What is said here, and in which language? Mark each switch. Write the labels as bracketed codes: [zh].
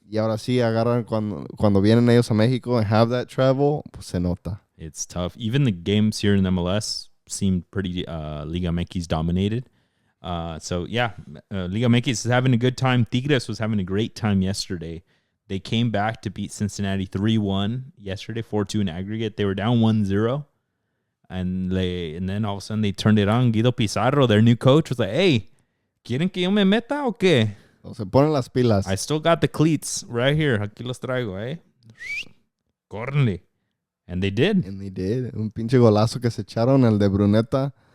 [es] Y ahora sí agarran cuando vienen ellos a México [en] and have that travel, [es] pues se nota. [en] It's tough. Even the games here in MLS seemed pretty Liga MX dominated. So yeah, Liga MX is having a good time. Tigres was having a great time yesterday. They came back to beat Cincinnati 3-1 yesterday, 4-2 in aggregate. They were down 1-0. And then all of a sudden they turned it on. Guido Pizarro, their new coach, was like, hey, [es] ¿quieren que yo me meta o qué? Se ponen las pilas. [en] I still got the cleats right here. [es] Aquí los traigo, eh? Córrenle. [en] And they did. [es] Un pinche golazo que se echaron, el de Bruneta.